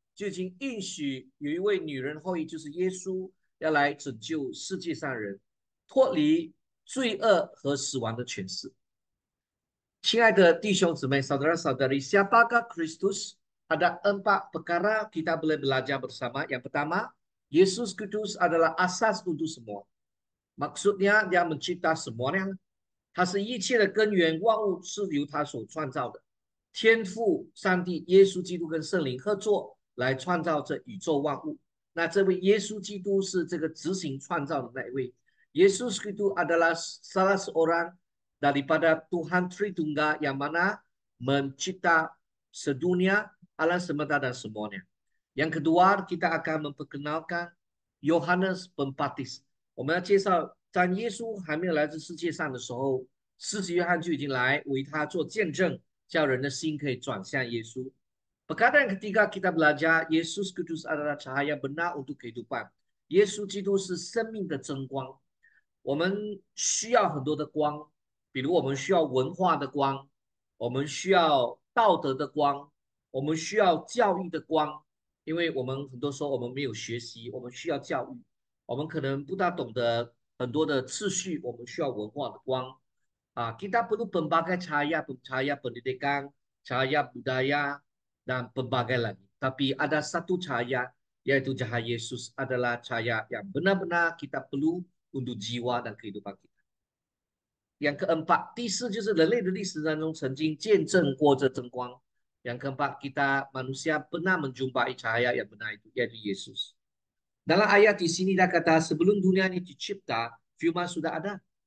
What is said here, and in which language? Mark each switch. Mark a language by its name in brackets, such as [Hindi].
[Chinese] 就已经应许有一位女人后裔，就是耶稣，要来拯救世界上人，脱离罪恶和死亡的权势。亲爱的弟兄姊妹 ， [Malay] saudara-saudari， siapakah Kristus？ ada 4 perkara kita boleh belajar bersama. Yang pertama, Yesus Kristus adalah asas untuk semua. Maksudnya dia mencipta semuanya， [Chinese] 他是一切的根源，万物是由他所创造的。天父上帝、耶稣基督跟圣灵合作来创造这宇宙万物。那这位耶稣基督是这个执行创造的那一位。 [Malay] Yesus Kristus adalah salah seorang daripada Tuhan Tritunggal yang mana mencipta sedunia, alam semesta dan semuanya. Yang kedua, kita akan memperkenalkan Yohanes Pembaptis。 [Chinese] 我们要介绍，在耶稣还没有来这世界上的时候，施洗约翰就已经来为他做见证，叫人的心可以转向耶稣。 [Malay] Perkara yang ketiga kita belajar Yesus Kristus adalah cahaya benar untuk kehidupan。 [Chinese] 耶稣基督是生命的真光。我们需要很多的光，比如我们需要文化的光，我们需要道德的光，我们需要教育的光，因为我们很多时候我们没有学习，我们需要教育，我们可能不大懂得很多的次序，我们需要文化的光。 [Malay] Kita perlu berbagai cahaya, cahaya pendidikan, cahaya budaya, dan berbagai lagi. Tapi ada satu cahaya, yaitu cahaya Yesus adalah cahaya yang benar-benar kita perlu untuk jiwa dan kehidupan kita. Yang keempat, [Chinese] 第4就是人类的历史当中曾经见证过这真光。 [Malay] Yang keempat, kita manusia pernah menjumpai cahaya yang benar itu, yaitu Yesus. Dalam ayat di sini dia kata sebelum dunia ini dicipta, firman sudah ada.